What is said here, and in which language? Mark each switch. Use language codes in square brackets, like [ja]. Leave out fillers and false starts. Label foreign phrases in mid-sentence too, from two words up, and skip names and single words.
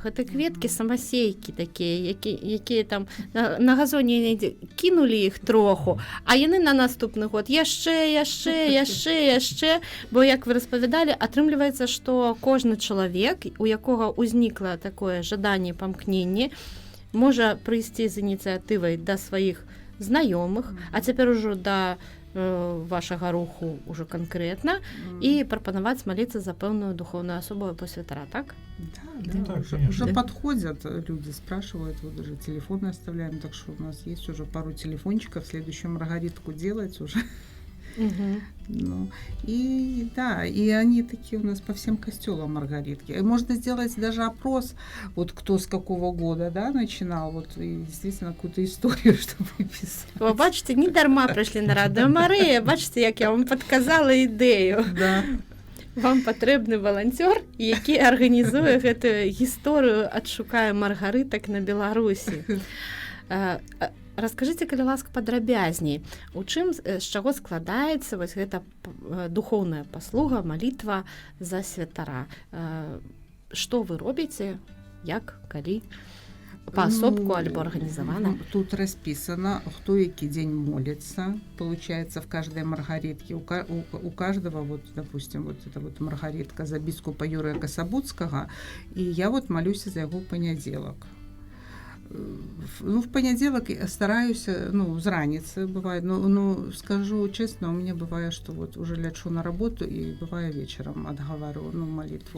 [be] Гэта кветкі самасейкі такія, якія там на газоне кінулі іх троху, а яны на наступны год яшчэ, бо, як вы распавядалі, атрымліваецца, што кожны чалавек, у якога ўзнікла такое жаданне, памкненне, можа прыйсці з ініцыятывай да сваіх знаёмых, а цяпер ужо да вашага руху ўжо канкрэтна, і прапанаваць маліцца за пэўную духоўную асобу або святара, так? Да, так, [ru] уже конечно. подходят люди, спрашивают, вот даже телефоны оставляем, так что у нас есть уже пару телефончиков, следующую маргаритку делать уже. Ну, и да, и они такие у нас по всем костелам маргаритки. И можно сделать даже опрос, вот кто с какого года, да, начинал, вот, и действительно какую-то историю, чтобы писать. [be] Вы бачите, не дарма прыйшлі на Радыё Марыя, бачите, як я вам падказала ідэю. Да. Вам патрэбны валанцёр, які арганізуе гэтую гісторыю «Адшукае маргарытак на Беларусі». Раскажыце, калі ласка, падрабязней, у чым, з чаго складаецца вось гэта духоўная паслуга, малітва за святара? Што вы робіце, як, калі? паасобку альбо арганізавана? [ru] Тут расписано, кто який день молится. Получается, в каждой маргаритке, у каждого, вот, допустим, вот эта вот маргаритка за біскупа Юрия Касабуцкого, и я вот молюсь за его понеделок. В понеделок стараюсь, с раницы бывает, но скажу честно, у меня бывает, что вот уже лечу на работу и бывает вечером отговариваю, молитву.